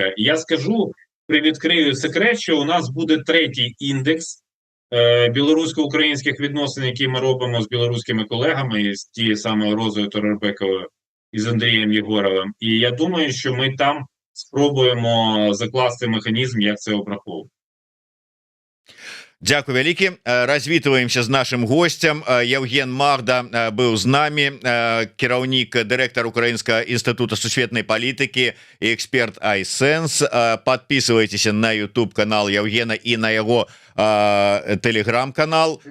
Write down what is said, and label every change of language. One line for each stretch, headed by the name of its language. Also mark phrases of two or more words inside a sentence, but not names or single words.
Ukrainian: І я скажу, привідкрию секрет, що у нас буде 3-й індекс білорусько-українських відносин, які ми робимо з білоруськими колегами, з тією самою Розою Турарбековою і з Андрієм Єгоровим. І я думаю, що ми там спробуємо закласти механізм, як це обраховувати.
Belarusian: Дякую вялікі. Развітваемся з нашим гостем. Яўген Магда быў з намі, кіраўнік, дырэктар Украінскага інстытута сусветнай палітыкі і эксперт iSense. Подписывайтеся на YouTube канал Яўгена і на яго телеграм-канал.